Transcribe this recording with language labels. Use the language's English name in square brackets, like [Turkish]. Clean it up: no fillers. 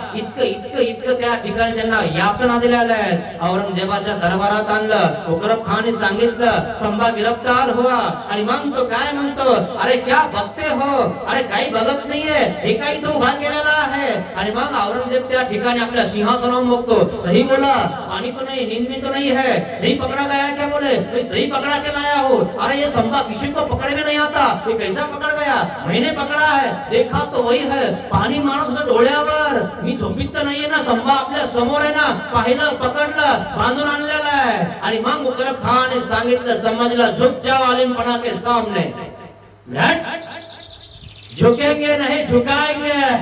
[Marathi] इतकं इतकं इतकं त्या ठिकाणी त्यांना यातना दिल्या आहेत. औरंगजेबाच्या दरबारात आणलं. मुकरब खानने सांगितलं [Hindi] संभा गिरफ्तार हुआ. [Marathi] आणि मग तो काय म्हणतो, [Hindi] अरे क्या बघते हो, [Marathi] अरे काही बघत नाहीये, हे काही तो उभा केलेला आहे. आणि मग औरंगजेब त्या ठिकाणी आपल्या सिंहासनावर बघतो. [Hindi] सही बोला, पानी तो नहीं, नींद तो नहीं है, सही पकड़ा गया क्या? बोले सही पकड़ा के लाया हो. अरे ये संभा किसी को पकड़े में नहीं आता, ये कैसा पकड़ गया? मैंने पकड़ा है, देखा तो वही है. [Marathi] पाणी मारत होता डोळ्यावर, मी झोपीत तर नाहीये ना, संभा आपल्या समोर आहे ना, पाहिलं, पकडलं, बांधून आणलेलं आहे. आणि मग मुकरब खानने सांगितलं समजला, [Hindi] झुक जाओ आलिमपना के सामने, झुकेंगे नहीं झुकाएंगे.